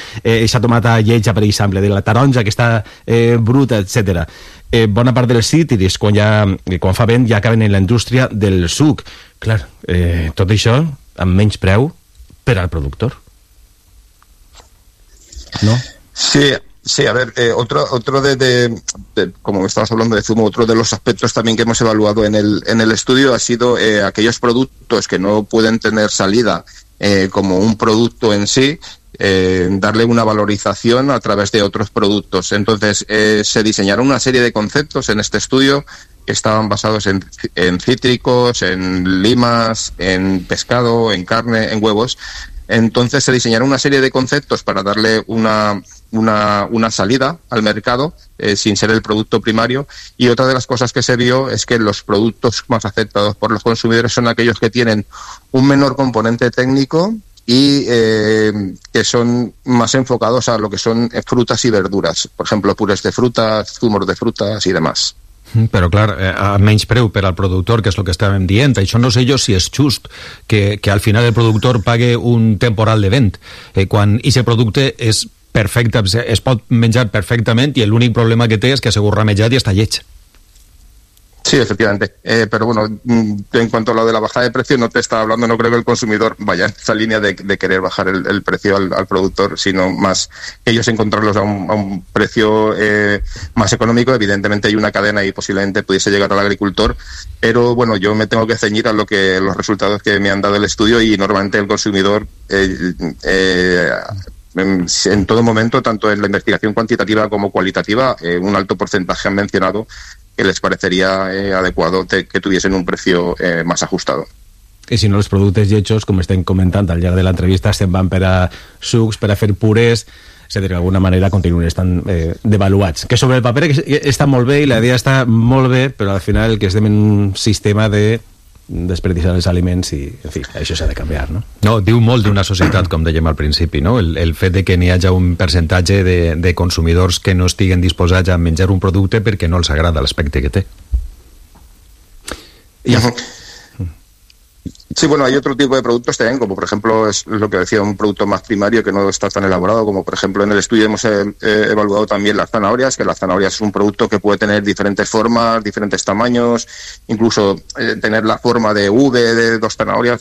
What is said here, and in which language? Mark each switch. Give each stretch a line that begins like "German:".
Catalan: Eixa tomata lletja, per exemple, de la taronja que està bruta, etc. Bona part dels cítrics, quan fa vent, ja acaben en la indústria del suc. Clar, tot això amb menys preu per al productor. No? Sí.
Spanish: Sí, a ver, otro de como me estabas hablando de zumo, otro de los aspectos también que hemos evaluado en el estudio ha sido aquellos productos que no pueden tener salida como un producto en sí, darle una valorización a través de otros productos. Entonces, se diseñaron una serie de conceptos en este estudio que estaban basados en cítricos, en limas, en pescado, en carne, en huevos. Entonces, se diseñaron una serie de conceptos para darle una salida al mercado sin ser el producto primario, y otra de las cosas que se vio es que los productos más aceptados por los consumidores son aquellos que tienen un menor componente técnico y que son más enfocados a lo que son frutas y verduras, por ejemplo, purés de frutas, zumos de frutas y demás.
Catalan: Però clar, a menys preu per al productor, que és el que estàvem dient. Això no sé jo si és just que al final el productor pague un temporal de vent quan ese producte és perfecte, es pot menjar perfectament i l'únic problema que té és que ha sigut ramejat i està lleig.
Spanish: Sí, efectivamente. Pero bueno, en cuanto a lo de la bajada de precio, no te estaba hablando, no creo que el consumidor vaya en esa línea de querer bajar el precio al productor, sino más ellos encontrarlos a un precio más económico. Evidentemente hay una cadena y posiblemente pudiese llegar al agricultor, pero bueno, yo me tengo que ceñir a los resultados que me han dado el estudio, y normalmente el consumidor en todo momento, tanto en la investigación cuantitativa como cualitativa, un alto porcentaje han mencionado que les parecería adecuado que tuviesen un precio más ajustado. Y si no, los productos hechos, como estén comentando
Catalan: al llarg de
Spanish: la entrevista, se van para sucs, para hacer purés, se de alguna manera continúen están devaluados.
Catalan: Que sobre el papel está molt bé
Spanish: y la idea está
Catalan: molt bé,
Spanish: pero al final
Catalan: el que estem en un sistema de desperdiciar els aliments i, en fi, això s'ha de canviar, no? No, diu molt d'una societat, com dèiem al principi, no? El fet de que n'hi hagi un percentatge de consumidors que no estiguen disposats a menjar un producte perquè no els agrada l'aspecte que té. I...
Spanish: Sí, bueno, hay otro tipo de productos también, como por ejemplo es lo que decía, un producto más primario que no está tan elaborado, como por ejemplo en el estudio hemos evaluado también las zanahorias, que la zanahoria es un producto que puede tener diferentes formas, diferentes tamaños, incluso tener la forma de V, de dos zanahorias.